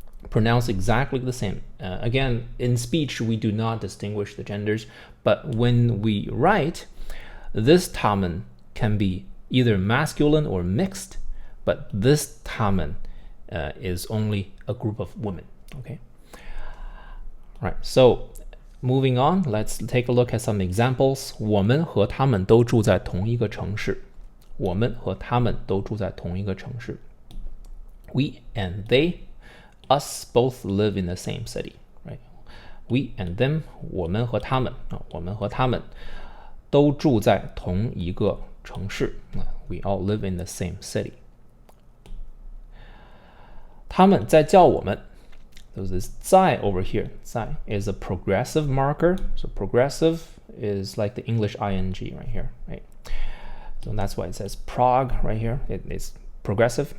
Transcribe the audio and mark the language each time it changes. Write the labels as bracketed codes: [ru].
[en] Pronounced exactly the same. Again, in speech, we do not distinguish the genders, but when we write, this tamen can be either masculine or mixed, but this tamen is only a group of women, okay? All right, so moving on, let's take a look at some examples. [zh] 我们和他们都住在同一个城市.我们和他们都住在同一个城市. [en] We and they, us both live in the same city, right? We and them, [zh] 我们和他们, 我们和他们都住在同一个城市. [en] We all live in the same city. [zh] 他们在叫我们. [en] So this 在 over here, 在 is a progressive marker. So progressive is like the English ing right here, right? So that's why it says prog right here. It is progressive.